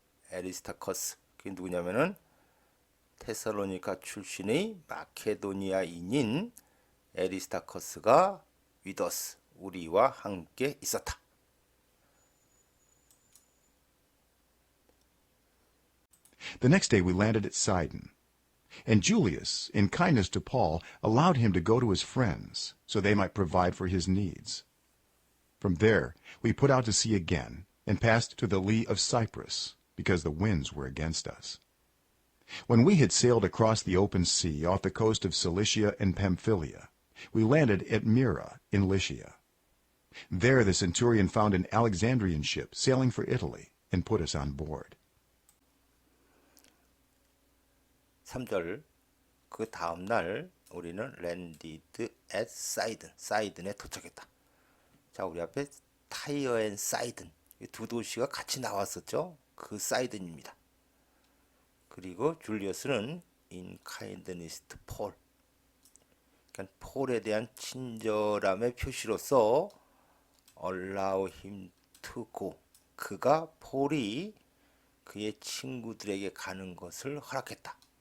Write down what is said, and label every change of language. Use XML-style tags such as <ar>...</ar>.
<ko>에리스타커스 그게 누구냐면은 테살로니카 출신의 마케도니아인인 에리스타커스가 위더스 우리와 함께 있었다.</ko> <en>The next day we landed at Sidon, and Julius, in kindness to Paul, allowed him to go to his friends so they might provide for his needs. From there we put out to sea again and passed to the lee of Cyprus because the winds were against us. When we had sailed across the open sea off the coast of Cilicia and Pamphylia, we landed at Myra in Lycia. There the centurion found an Alexandrian ship sailing for Italy and put us on board.</en> <ko>3절 그 다음 날 우리는</ko> <en>landed at Sidon,</en> <ko>사이든에 도착했다. 자, 우리 앞에 타이어 앤 사이든 이 두 도시가 같이 나왔었죠. 그 사이든입니다. 그리고 줄리어스는</ko> <en>in kindness to Paul,</en> <ko>그러니까 폴에 대한 친절함의 표시로서</ko> <en>allow him to go,</en> <ko>그가 폴이 그의 친구들에게 가는 것을 허락했다.</ko>